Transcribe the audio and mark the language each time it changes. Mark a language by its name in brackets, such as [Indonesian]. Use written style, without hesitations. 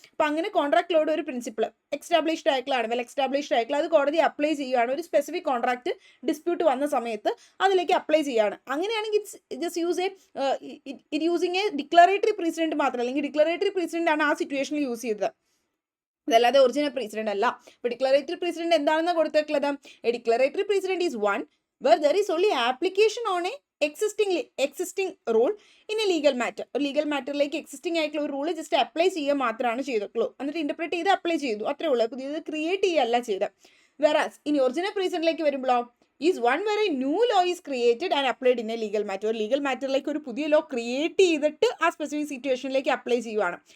[Malayalam] അപ്പോൾ അങ്ങനെ കോൺട്രാക്ട് ലോയുടെ ഒരു പ്രിൻസിപ്പിൾ എക്സ്റ്റാബ്ലിഷ്ഡ് ആയിട്ടുള്ളതാണ്, വെൽ എക്സ്റ്റാബ്ലിഷ്ഡ് ആയിട്ടുള്ള, അത് കോടതി അപ്ലൈ ചെയ്യുകയാണ്. ഒരു സ്പെസിഫിക് കോൺട്രാക്ട് ഡിസ്പ്യൂട്ട് വന്ന സമയത്ത് അതിലേക്ക് അപ്ലൈ ചെയ്യുകയാണ്. അങ്ങനെയാണെങ്കിൽ [English] just it using a declaratory precedent [Malayalam] മാത്രം, അല്ലെങ്കിൽ ഡിക്ലറേറ്ററി പ്രീസിഡന്റ് ആണ് ആ സിറ്റുവേഷനിൽ യൂസ് ചെയ്തത്, അതല്ലാതെ ഒറിജിനൽ പ്രസിഡന്റ് അല്ല. ഇപ്പോൾ ഡിക്ലറേറ്ററി പ്രസിഡന്റ് എന്താണെന്ന് കൊടുത്തിട്ടുള്ളത്? [English] A declaratory precedent is one where there is only application on a existing rule in a legal matter. [Malayalam] ഒരു ലീഗൽ മാറ്ററിലേക്ക് എക്സിസ്റ്റിംഗ് ആയിട്ടുള്ള ഒരു റൂൾ ജസ്റ്റ് അപ്ലൈ ചെയ്യുക മാത്രമാണ് ചെയ്തിട്ടുള്ളൂ. എന്നിട്ട് ഇന്റർപ്രറ്റ് ചെയ്ത് അപ്ലൈ ചെയ്തു, അത്രേ ഉള്ളൂ. പുതിയത് ക്രിയേറ്റ് ചെയ്യുകയല്ല ചെയ്ത്. [English] whereas [Malayalam] ഇനി ഒറിജിനൽ പ്രസിഡന്റിലേക്ക് വരുമ്പോഴോ [English] Is one where a new law is created and applied in a legal matter. [Malayalam] ഒരു ലീഗൽ മാറ്ററിലേക്ക് ഒരു പുതിയ ലോ ക്രിയേറ്റ് ചെയ്തിട്ട് ആ സ്പെസിഫിക് സിറ്റുവേഷനിലേക്ക് അപ്ലൈ ചെയ്യുവാണ്.